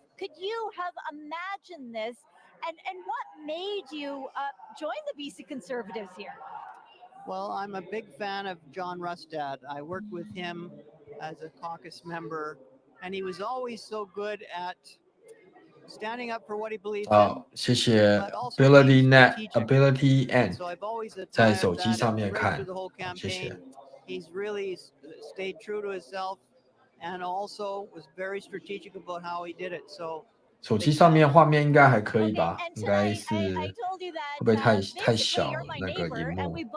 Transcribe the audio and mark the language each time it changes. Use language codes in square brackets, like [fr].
[en] Could you have imagined this? And what made you join the BC Conservatives here? Well, I'm a big fan of John Rustad. I worked with him as a caucus member, and he was always so good at standing up for what he believes in. [zh] 谢谢 Ability N， 在手机上面看，谢谢。 [en] He's really stayed true to himself, and also was very strategic about how he did it. So. [zh] 手机上面画面应该还可以吧？应该是会不会太小那个荧幕？